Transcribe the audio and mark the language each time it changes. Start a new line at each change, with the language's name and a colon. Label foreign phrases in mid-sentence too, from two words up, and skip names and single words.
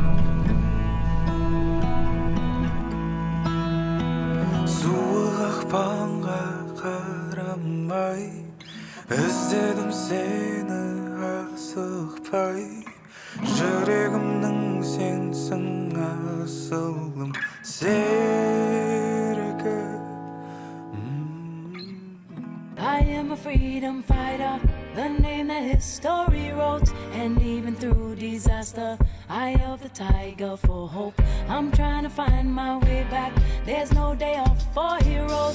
Kazakh: Суық ақпанға қарамай, іздедім сені асықпай. Жүрегімнің сенсің асылым серігі.
English: I am a freedom fighter, the name that history wrote. And even through disaster, eye of the tiger for hope. I'm trying to find my way back, there's no day off for heroes.